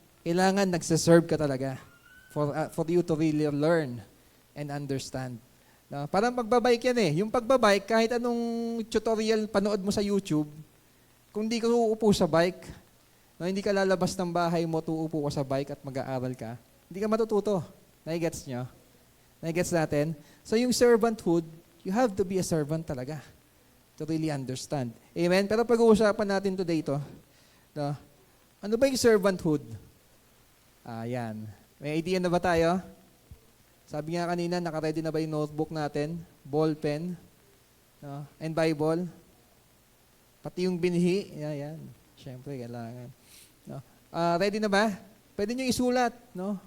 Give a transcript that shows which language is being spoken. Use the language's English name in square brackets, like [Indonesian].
[Filipino] Kailangan nagsaserve ka talaga [English] for you to really learn and understand. [Filipino] No? Parang pagbabike yan eh. Yung pagbabike, kahit anong tutorial panood mo sa YouTube, kung di ka uupo sa bike, no, hindi ka lalabas ng bahay mo, tuupo ka sa bike at mag-aaral ka, hindi ka matututo. Nai-gets nyo? Nai-gets natin? [English] So yung servanthood, you have to be a servant talaga to really understand. [Filipino] Amen? Pero pag-uusapan natin today ito, no? Ano ba yung servanthood? Yan. May idea na ba tayo? Sabi nga kanina, naka-ready na ba yung notebook natin? Ball pen? No? And Bible? Pati yung binhi? Yan. Siyempre, kailangan. No? Ready na ba? Pwede nyo isulat. No?